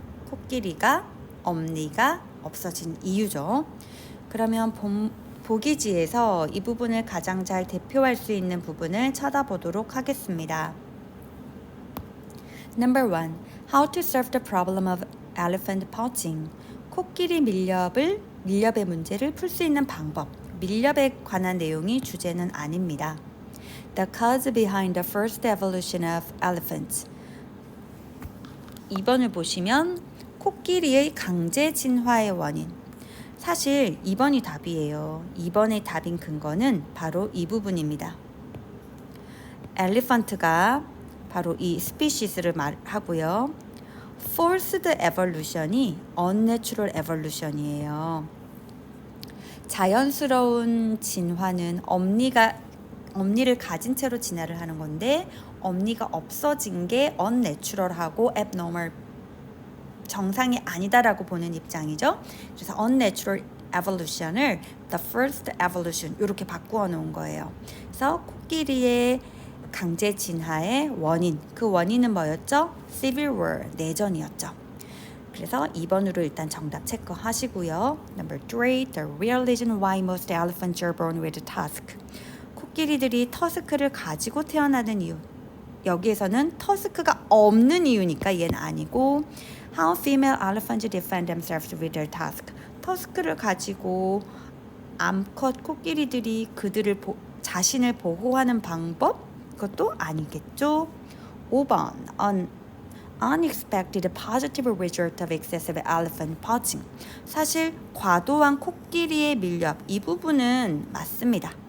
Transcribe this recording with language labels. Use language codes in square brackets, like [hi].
[ko] 코끼리가 엄니가 없어진 이유죠. 그러면 보기지에서 이 부분을 가장 잘 대표할 수 있는 부분을 찾아보도록 하겠습니다. [en] Number 1. How to solve the problem of elephant poaching. [ko] 코끼리 밀렵의 문제를 풀 수 있는 방법. 밀렵에 관한 내용이 주제는 아닙니다. [en] The cause behind the first evolution of elephants. [ko] 2번을 보시면 코끼리의 강제 진화의 원인. 사실 2번이 답이에요. 2번의 답인 근거는 바로 이 부분입니다. 엘리펀트가 바로 이 스피시스를 말하고요. [en] Forced evolution이 unnatural evolution이에요. [ko] 자연스러운 진화는 엄니를 가진 채로 진화를 하는 건데 엄니가 없어진 게 unnatural하고 abnormal, 정상이 아니다라고 보는 입장이죠. 그래서 unnatural evolution을 [en] the first evolution [ko] 이렇게 바꾸어 놓은 거예요. 그래서 코끼리의 강제 진화의 원인, 그 원인은 뭐였죠? Civil War, 내전이었죠. 그래서 2번으로 일단 정답 체크하시고요. [en] Number 3, the real reason why most elephants are born with a tusk. [ko] 코끼리들이 터스크를 가지고 태어나는 이유. 여기에서는 터스크가 없는 이유니까 얘는 아니고 [en] How female elephants defend themselves with their tusk. [ko] 터스크를 가지고 암컷 코끼리들이 자신을 보호하는 방법? 그것도 아니겠죠. 5번 [en] unexpected positive result of excessive elephant poaching. [ko] 사실 과도한 코끼리의 밀렵 이 부분은 맞습니다.